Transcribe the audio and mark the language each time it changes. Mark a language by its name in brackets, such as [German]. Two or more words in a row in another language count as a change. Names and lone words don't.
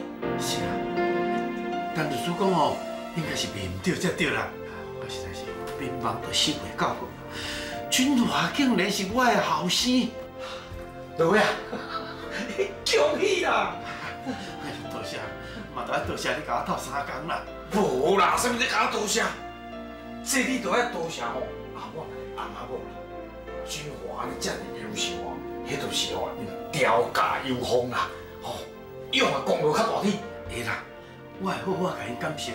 [Min Nan Chinese] 是啊，但律师讲哦，应该是面对才对啦。我实在是。民望都收袂到，君华竟然是我的后生，各位啊，恭喜啦！哎呀，多谢，嘛都要多谢你甲我斗3工啦。无啦，啥物你甲我多谢？这你都要多谢吼阿我阿妈某啦。君华你遮尔优秀哦，迄就是吼因调教有方啦，吼，用啊功劳较大滴。会啦，我会好好甲因感谢啦。